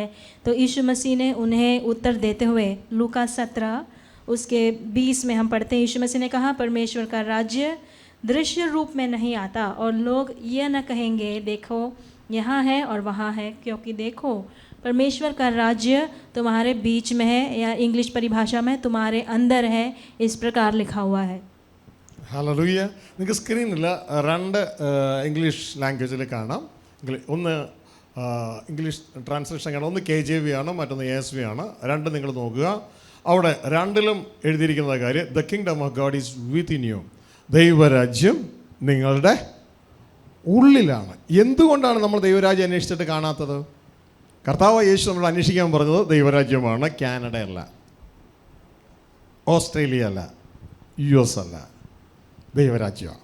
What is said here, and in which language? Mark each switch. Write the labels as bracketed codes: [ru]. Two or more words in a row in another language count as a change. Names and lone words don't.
[hi] तो यीशु मसीह ने उन्हें उत्तर देते हुए लूका 17 उसके 20 में हम पढ़ते हैं, यीशु मसीह ने कहा, परमेश्वर का राज्य दृश्य रूप में नहीं आता और लोग यह न कहेंगे देखो यहाँ है और वहाँ है, क्योंकि देखो परमेश्वर का राज्य तुम्हारे बीच में है, या इंग्लिश परिभाषा में तुम्हारे अंदर है, इस प्रकार लिखा हुआ है। [ml] ഹല്ലേലൂയ. നിങ്ങൾക്ക് സ്ക്രീനിൽ രണ്ട് ഇംഗ്ലീഷ് ലാംഗ്വേജിൽ കാണാം. ഒന്ന് [en] English translation [ml] കാണാം, ഒന്ന് KJV ആണ്, മറ്റൊന്ന് ASV ആണ്. രണ്ട് നിങ്ങൾ നോക്കുക. അവിടെ രണ്ടിലും എഴുതിയിരിക്കുന്ന കാര്യം, [en] The kingdom of God is within you. [ml] ദൈവരാജ്യം നിങ്ങളുടെ ഉള്ളിലാണ്. എന്തുകൊണ്ടാണ് നമ്മൾ ദൈവരാജ്യം അന്വേഷിച്ചിട്ട് കാണാത്തത്? കർത്താവ് യേശു നമ്മൾ അന്വേഷിക്കാൻ പറഞ്ഞത് ദൈവരാജ്യമാണ്. കാനഡയല്ല, ഓസ്ട്രേലിയ അല്ല, US അല്ല, ദൈവരാജ്യമാണ്.